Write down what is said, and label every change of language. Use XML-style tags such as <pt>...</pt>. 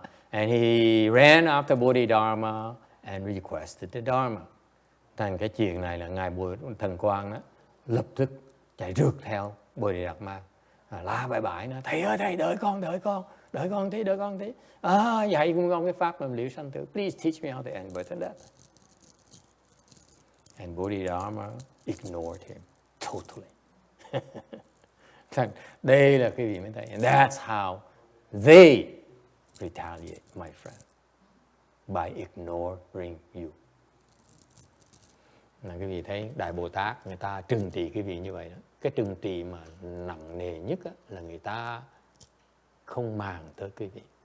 <en>And he ran after Bodhidharma and requested the Dharma.</en> <vi>Thành cái chuyện này là ngài thần quang đó lập tức chạy rượt theo Bodhidharma, la bãi bãi nó: thầy ơi thầy, đợi con tí. Dạy con cái pháp làm liễu sanh tử.</vi> <en>Please teach me how to end birth and death. And Bodhidharma ignored him totally.</en> <vi>Đây là cái gì mới thấy.</vi> <en>And that's how they retaliate, my friend, by ignoring you.</en> <vi>Là quý vị thấy Đại Bồ Tát người ta trừng trị quý vị như vậy đó. Cái trừng trị mà nặng nề nhất á, là người ta không màng tới quý vị.</vi>